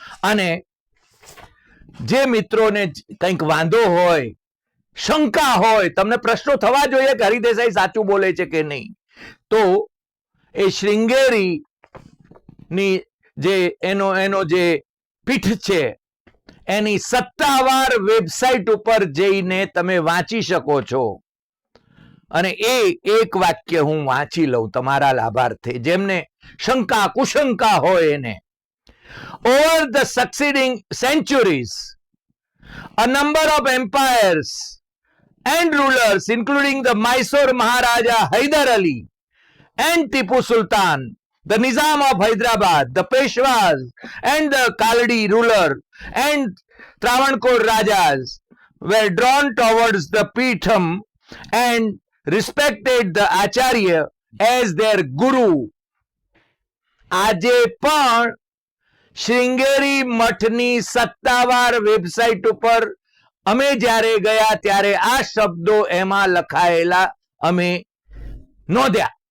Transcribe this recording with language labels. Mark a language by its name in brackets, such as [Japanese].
[Gujarati] અને જે મિત્રોને કંઈક વાંધો હોય, શંકા હોય, તમને પ્રશ્નો થવા જોઈએ કે હરિદેસાઈ સાચું બોલે છે કે નહીં, તો એ શ્રીંગેરી ની જે એનો જે પીઠ છે એની સત્તાવાર વેબસાઇટ ઉપર જઈને તમે વાંચી શકો છો. અને એ એક વાક્ય હું વાંચી લઉં તમારા લાભાર્થે, જેમને શંકા કુશંકા હોય એને. [English] Over the succeeding centuries, a number of empires and rulers, including the Mysore Maharaja Hyder Ali and Tipu Sultan, the Nizam of Hyderabad, the Peshwas and the Kaldi ruler and Travancore Rajas were drawn towards the Pitham and respected the Acharya as their guru. [Gujarati] આજે પણ શ્રીંગેરી મઠની સત્તાવાર website ઉપર અમે જ્યારે ગયા ત્યારે આ શબ્દો એમાં લખાયેલા અમે નોંધ્યા.